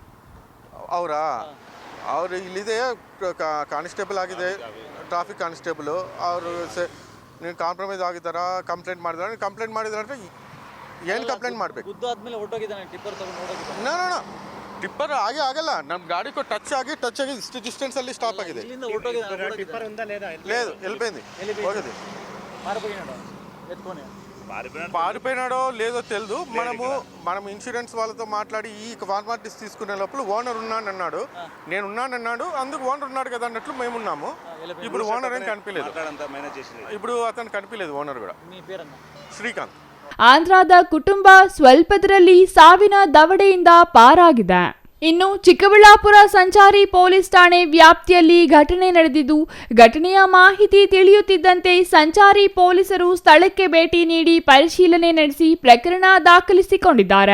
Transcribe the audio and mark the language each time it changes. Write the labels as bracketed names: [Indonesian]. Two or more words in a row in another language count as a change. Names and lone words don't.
[Kannada] ಅವರು ಇಲ್ಲಿದೆ, ಕಾನ್ಸ್ಟೇಬಲ್ ಆಗಿದೆ, ಟ್ರಾಫಿಕ್ ಕಾನ್ಸ್ಟೇಬಲು. ಅವರು ನೀವು ಕಾಂಪ್ರಮೈಸ್ ಆಗಿದ್ದಾರಾ, ಕಂಪ್ಲೇಂಟ್ ಮಾಡಿದ್ರೆ ಏನು ಕಂಪ್ಲೇಂಟ್ ಮಾಡಬೇಕು? ಗುದ್ದಾದ್ಮೇಲೆ ಓಡೋಗಿದ್ದಾನೆ ಟಿಪ್ಪರ್ ತಗೊಂಡು. [English] no tipper [Kannada] ಆಗಲ್ಲ. ನಮ್ಮ ಗಾಡಿ ಟಚ್ ಆಗಿ ಇಷ್ಟು ಡಿಸ್ಟೆನ್ಸ್ ಅಲ್ಲಿ ಸ್ಟಾಪ್ ಆಗಿದೆ. [Telugu] లేదు, వెళ్ళిపోయింది. ಹೋಗಿದೆ. పారిపోయినాడో లేదో తెలియదు. మనం ఇన్సూరెన్స్ వాళ్ళతో మాట్లాడి ఈ ఫార్మాలిటీస్ తీసుకునే లోపల ఓనర్ ఉన్నానన్నాడు, నేనున్నానన్నాడు. అందుకు ఓనర్ ఉన్నాడు కదా అన్నట్లు మేము ఉన్నాము. ఇప్పుడు ఓనర్ ఏం కనిపించలేదు. ఇప్పుడు అతను కనిపించలేదు ఓనర్ కూడా. [Kannada] ಶ್ರೀಕಾಂತ್. ಆಂಧ್ರದ ಕುಟುಂಬ ಸ್ವಲ್ಪದರಲ್ಲಿ ಸಾವಿನ ದವಡೆಯಿಂದ ಪಾರಾಗಿದೆ. ಇನ್ನು ಚಿಕ್ಕಬಳ್ಳಾಪುರ ಸಂಚಾರಿ ಪೊಲೀಸ್ ಠಾಣೆ ವ್ಯಾಪ್ತಿಯಲ್ಲಿ ಘಟನೆ ನಡೆದಿದ್ದು, ಘಟನೆಯ ಮಾಹಿತಿ ತಿಳಿಯುತ್ತಿದ್ದಂತೆ ಸಂಚಾರಿ ಪೊಲೀಸರು ಸ್ಥಳಕ್ಕೆ ಭೇಟಿ ನೀಡಿ ಪರಿಶೀಲನೆ ನಡೆಸಿ ಪ್ರಕರಣ ದಾಖಲಿಸಿಕೊಂಡಿದ್ದಾರೆ.